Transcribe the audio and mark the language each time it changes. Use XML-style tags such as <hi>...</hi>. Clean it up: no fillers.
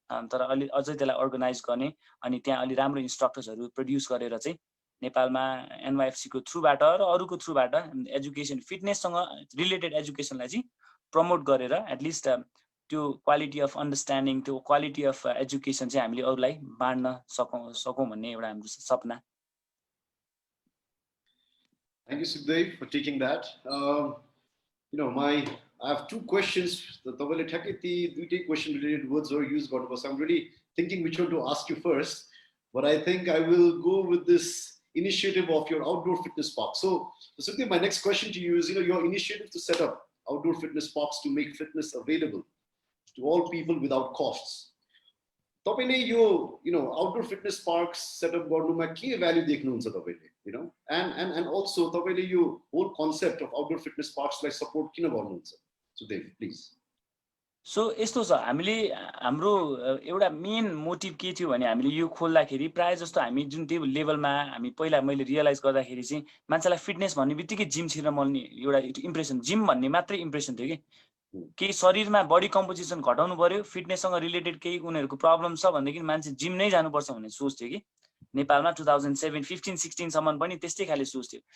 <ne>तर अलि अझै त्यसलाई अर्गनाइज गर्ने अनि त्यहाँ अलि राम्रो इन्स्ट्रक्टर्सहरु प्रोड्युस गरेर चाहिँ नेपालमा NYFC को थ्रुबाट र अरूको थ्रुबाट एजुकेसन फिटनेससँग रिलेटेड एजुकेसनलाई चाहिँ प्रमोट गरेर एटलिस्ट त्यो क्वालिटी अफ अन्डरस्ट्यान्डिङ, त्यो क्वालिटी अफ एजुकेसन चाहिँ हामीले अरूलाई बाँड्न सकौं भन्ने एउटा हाम्रो सपना.</ne> <en>Thank you, Sukadev, for taking that. I have 2 questions. The question related words are used, so I'm really thinking which one to ask you first. But I think I will go with this initiative of your outdoor fitness park. So, Sukadev, my next question to you is, your initiative to set up outdoor fitness parks to make fitness available to all people without costs.</en> <ne>तपाईले यो outdoor fitness parks set up गर्नुमा के value देख्नुहुन्छ तपाईले, and also तपाईले यो</ne> <en>whole concept of outdoor fitness parks</en> <ne>लाई support किन गर्नुहुन्छ?</ne> <en>Sukadev, please.</en> <ne>सो यस्तो छ, हामीले हाम्रो एउटा मेन मोटिभ के थियो भने हामीले यो खोल्दाखेरि प्राय जस्तो हामी जुन त्यो लेभलमा हामी पहिला मैले रियलाइज गर्दाखेरि चाहिँ मान्छेलाई फिटनेस भन्ने बित्तिकै जिम छिर्न मनले एउटा इम्प्रेसन, जिम भन्ने मात्रै इम्प्रेसन थियो कि शरीरमा बडी कम्पोजिसन घटाउनु पर्यो, फिटनेससँग रिलेटेड केही उनीहरुको प्रब्लम छ भनेदेखि मान्छे जिम नै जानुपर्छ भन्ने सोच थियो कि नेपालमा 2007 15 16 सम्म पनि त्यस्तै खाले सोच थियो.</ne>